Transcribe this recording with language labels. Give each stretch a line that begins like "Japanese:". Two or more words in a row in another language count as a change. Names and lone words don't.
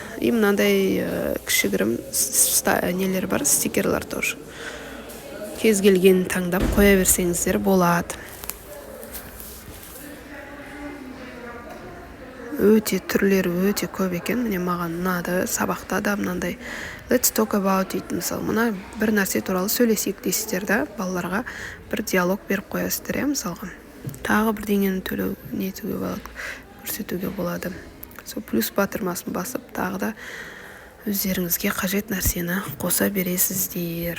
Kazakh: И мынандай кішігірім нелер бар, стикерлар тоже. Кез келген таңдап қоя берсеңіздер болады. Өте түрлері өте көп екен. Міне маған ұнады. Сабақта да мынандай
English: let's talk about it.
Kazakh: Мысалы, мына бір нәрсе туралы сөйлесейік дейсіздер да, балаларға бір диалог беріп қоясыздар, мысалға. Тағы бірдеңені көрсетуге болады. Сол плюс батырмасын басып, тағы да өздеріңізге қажет нәрсені қоса бересіздер.